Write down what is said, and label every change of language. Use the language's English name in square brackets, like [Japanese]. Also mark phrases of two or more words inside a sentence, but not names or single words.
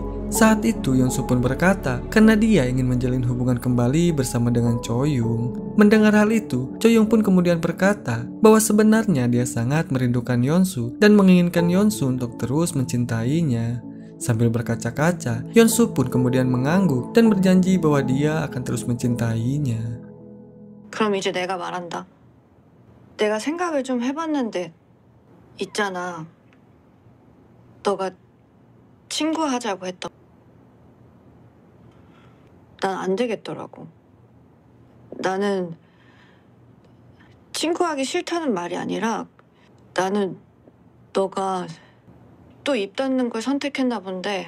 [Indonesian] Saat itu Yeonsu pun berkata karena dia ingin menjalin hubungan kembali bersama dengan Choyong. Mendengar hal itu, Choyong pun kemudian berkata bahwa sebenarnya dia sangat merindukan Yeonsu dan menginginkan Yeonsu untuk terus mencintainya. Sambil berkaca-kaca, Yeonsu pun kemudian mengangguk dan berjanji bahwa dia akan terus mencintainya. [Korean] 그럼 이제 내가 말한다. 내가 생각을 좀 해봤는데 있잖아. 너가 친구하자고 했던 난 안 되겠더라고. 나는 친구하기 싫다는 말이 아니라 나는 너가 또 입 닫는 걸 선택했나 본데.